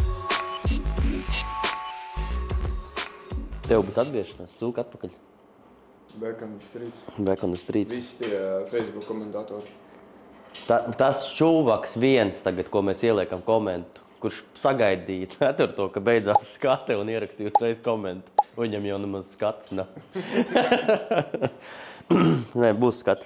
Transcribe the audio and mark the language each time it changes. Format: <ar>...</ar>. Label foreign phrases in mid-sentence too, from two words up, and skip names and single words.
<lv>Tev būtu atgriešanās, cūka atpakaļ.</lv> <en>Back on the streets. Back on the streets.</en> <lv>Visi tie Facebook komentātori. Tas čūvaks viens tagad, ko mēs ieliekam komentu, kurš sagaidīja ceturto, ka beidzās skate un ierakstīja uzreiz komentu. Viņam jau nemaz skats nav. Nē, būs skati.</lv>